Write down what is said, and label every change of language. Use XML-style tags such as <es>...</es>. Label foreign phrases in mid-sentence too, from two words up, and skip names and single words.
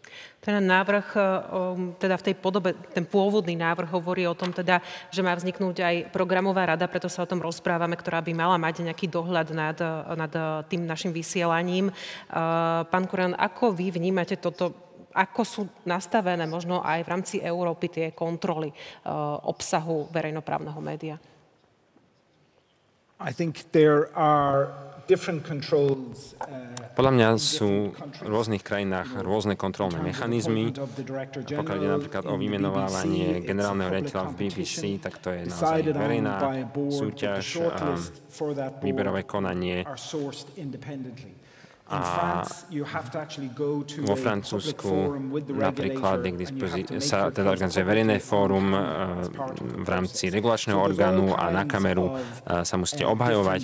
<sk>Ten návrh, teda v tej podobe, ten pôvodný návrh hovorí o tom teda, že má vzniknúť aj programová rada, preto sa o tom rozprávame, ktorá by mala mať nejaký dohľad nad tým našim vysielaním. Pán Kuran, ako vy vnímate toto? Ako sú nastavené možno aj v rámci Európy tie kontroly obsahu verejnoprávneho média?</sk> <en>I think there are different controls.</en> <sk>Podľa mňa sú v rôznych krajinách rôzne kontrolné mechanizmy. Pokiaľ ide napríklad o vymenovávanie generálneho riaditeľa v BBC, tak to je naozaj verejná súťaž a výberové konanie. A vo Francúzsku napríklad sa teda organizuje verejné fórum v rámci regulačného orgánu a na kameru sa musíte obhajovať.</sk>